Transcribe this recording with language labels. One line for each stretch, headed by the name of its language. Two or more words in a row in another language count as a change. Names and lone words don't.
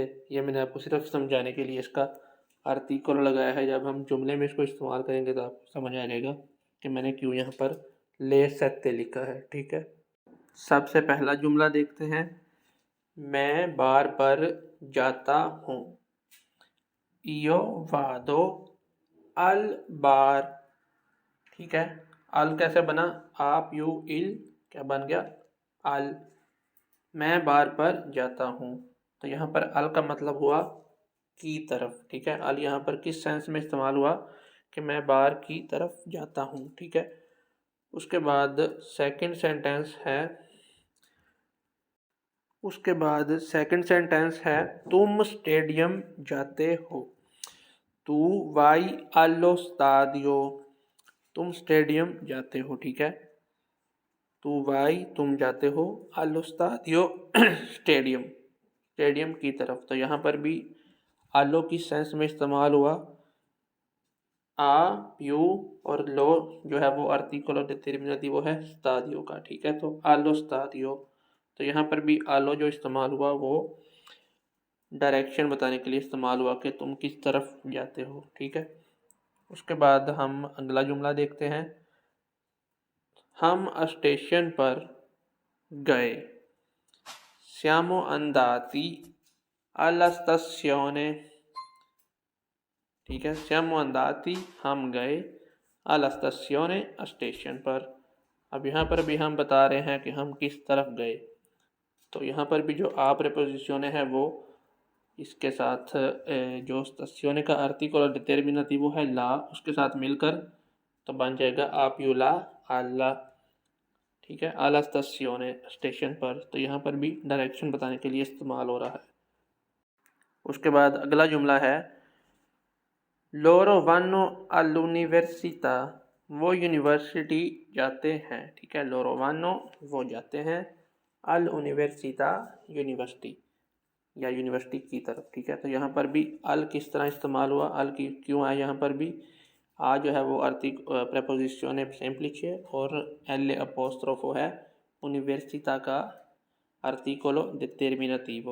Hindi: ये मैंने आपको सिर्फ समझाने के लिए इसका आर्टिकल लगाया है। जब हम जुमले में इसको इस्तेमाल करेंगे तो आपको समझ आ जाएगा कि मैंने क्यों यहाँ पर ले सत्ते लिखा है। ठीक है, सबसे पहला जुमला देखते हैं। मैं बार पर जाता हूँ,
Italian: io vado al bar।
Hindi: ठीक है, अल कैसे बना?
Italian: a più il
Hindi: क्या बन गया? अल। मैं बार पर जाता हूँ, तो यहाँ पर अल का मतलब हुआ की तरफ। ठीक है, अल यहाँ पर किस सेंस में इस्तेमाल हुआ कि मैं बार की तरफ जाता हूँ। ठीक है, उसके बाद
English: second sentence
Hindi: है तुम स्टेडियम जाते हो।
Italian: tu vai allo stadio,
Hindi: तुम स्टेडियम जाते हो। ठीक है,
Italian: tu vai
Hindi: तुम जाते हो,
Italian: allo stadio
Hindi: स्टेडियम की तरफ। तो यहाँ पर भी आलो की सेंस में इस्तेमाल हुआ। आ, यू और लो जो है वो
Italian: articolo determinativo
Hindi: है स्तादियो का। ठीक है, तो
Italian: allo stadio.
Hindi: तो यहाँ पर भी आलो जो इस्तेमाल हुआ वो डायरेक्शन बताने के लिए इस्तेमाल हुआ कि तुम किस तरफ जाते हो। ठीक है, उसके बाद हम अगला जुमला देखते हैं। हम स्टेशन पर गए,
Italian: siamo andati alla stazione।
Hindi: ठीक है,
Italian: siamo andati
Hindi: हम गए,
Italian: alla stazione
Hindi: स्टेशन पर। अब यहाँ पर भी हम बता रहे हैं कि हम किस तरफ गए। तो यहाँ पर भी जो आ प्रेपोजिशियोने है वो इसके साथ जो stazione का आर्टिकल डिटर्मिनेटिव है ला, उसके साथ मिलकर तो बन जाएगा
Italian: a più la
Hindi: alla। ठीक है,
Italian: alla stazione
Hindi: स्टेशन पर। तो यहाँ पर भी डायरेक्शन बताने के लिए इस्तेमाल हो रहा है। उसके बाद अगला जुमला है
Italian: loro vanno all'università,
Hindi: वो यूनिवर्सिटी जाते हैं। ठीक है,
Italian: loro vanno
Hindi: वो जाते हैं,
Italian: all'università
Hindi: यूनिवर्सिटी या यूनिवर्सिटी की तरफ। ठीक है, तो यहाँ पर भी अल किस तरह इस्तेमाल हुआ, अल की क्यों आया? यहाँ पर भी आ जो है वो
Italian: preposizione semplice
Hindi: है और
Italian: l'apostrofo
Hindi: है यूनिवर्सिता का
Italian: articolo determinativo.